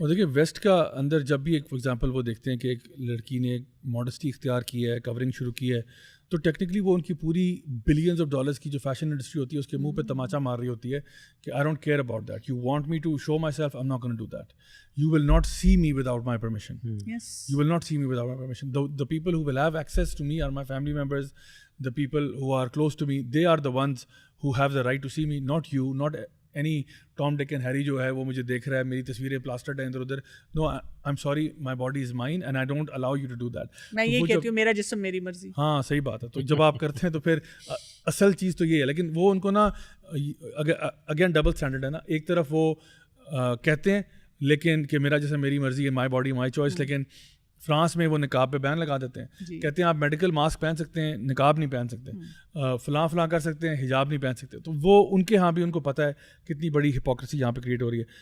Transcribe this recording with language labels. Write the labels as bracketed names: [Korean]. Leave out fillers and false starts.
[Urdu] اور دیکھیے ویسٹ کا اندر جب بھی ایک فار ایگزامپل وہ دیکھتے ہیں کہ ایک لڑکی نے ایک ماڈسٹی اختیار کی ہے, کورنگ شروع کی ہے, تو ٹیکنیکلی وہ ان کی پوری بلینز آف ڈالرز کی جو فیشن انڈسٹری ہوتی ہے [English] اس کے منہ پہ تماچا مار رہی ہوتی ہے کہ I don't care about that, you want me to show myself, I am not gonna do that, you will not see me without my permission, you will not see me without my permission. The people who will have access to me are my family members, the people who are close to me, they are the ones who have the right to see me, not you, not any Tom, Dick and Harry [Urdu] جو ہے وہ مجھے دیکھ رہا ہے, میری تصویریں پلاسٹرڈ ہیں ادھر ادھر. [English] No, I'm sorry, my body is mine and I don't allow you to do that. [Urdu] میں یہ کہتی ہوں میرا جسم میری مرضی. ہاں صحیح بات ہے. تو جب آپ کرتے ہیں تو پھر اصل چیز تو یہ ہے, لیکن وہ ان کو نا اگین ڈبل اسٹینڈرڈ ہے نا. ایک طرف وہ کہتے ہیں لیکن کہ میرا جیسے میری مرضی ہے, [English] my body my choice, [Urdu] لیکن فرانس میں وہ نقاب پہ بین لگا دیتے ہیں, کہتے ہیں آپ میڈیکل ماسک پہن سکتے ہیں, نقاب نہیں پہن سکتے, فلاں فلاں کر سکتے ہیں, حجاب نہیں پہن سکتے. تو وہ ان کے ہاں بھی ان کو پتہ ہے کتنی بڑی ہپوکریسی یہاں پہ کریٹ ہو رہی ہے.